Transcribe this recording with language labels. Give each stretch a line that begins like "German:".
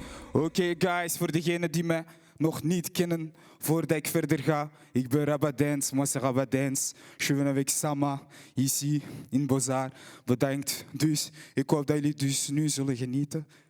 Dutch: Oké guys, voor degenen die me nog niet kennen, voordat ik verder ga, ik ben Rabat Dance,
French: moi c'est Rabat Dance. Je viens avec Sama, ici, in BOZAR.
Dutch: Bedankt dus, ik hoop dat jullie dus nu zullen genieten.